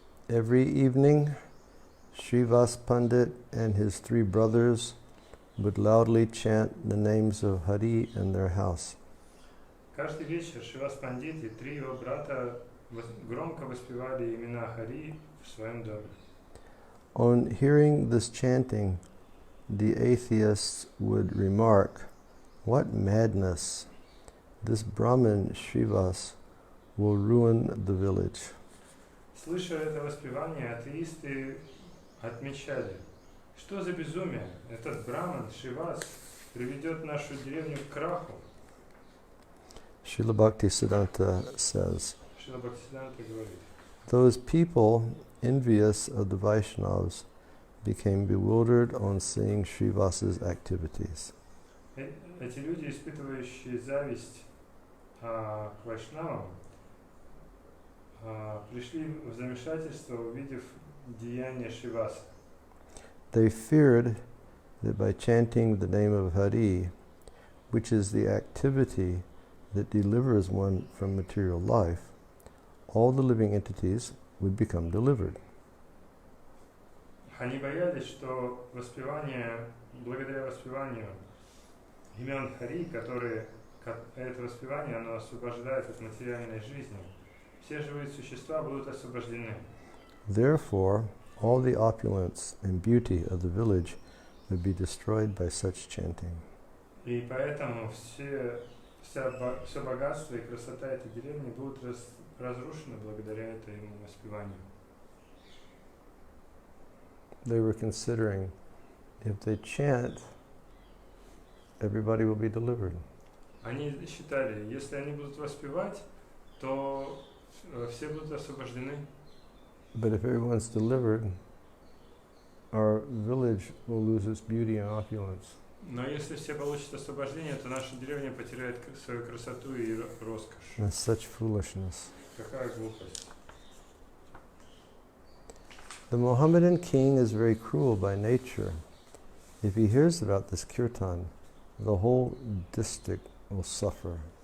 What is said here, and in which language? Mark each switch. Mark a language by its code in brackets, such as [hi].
[en] Every evening, Srivas Pandit and his three brothers would loudly chant the names of Hari in their house. [ru] Каждый вечер Шривас Пандит и три его брата громко воспевали имена Хари в своем доме. [en] On hearing this chanting, the atheists would remark, "What madness! This Brahmin Srivas will ruin the village." [ru] Слыша это воспевание, атеисты отмечали, что за безумие, этот браман Шривас приведет нашу деревню к краху. [en] Srila Bhaktisiddhanta says, [ru] Шрила Бхактисиддханта говорит, [en] those people envious of the Vaishnavas became bewildered on seeing Srivas's activities. [ru] эти люди, испытывающие зависть к вайшнавам, пришли в замешательство, увидев деяния Шриваса. [en] They feared that by chanting the name of Hari, which is the activity that delivers one from material life, all the living entities would become delivered. [ru] Они боялись, что благодаря воспеванию имен Хари, это воспевание, оно освобождает от материальной жизни, все живые существа будут освобождены. [en] Therefore, all the opulence and beauty of the village would be destroyed by such chanting. [ru] И поэтому все богатство и красота этой деревни будут разрушены благодаря этому воспеванию. [en] They were considering, if they chant, everybody will be delivered. [ru] Они считали, если они будут воспевать, то все будут освобождены. [en] But if everyone's delivered, our village will lose its beauty and opulence. [ru] Но если все получат освобождение, то наша деревня потеряет свою красоту и роскошь. [en] That's such foolishness. [ru] Какая глупость. [en] The Mohammedan king is very cruel by nature. If he hears about this kirtan, the whole district will suffer.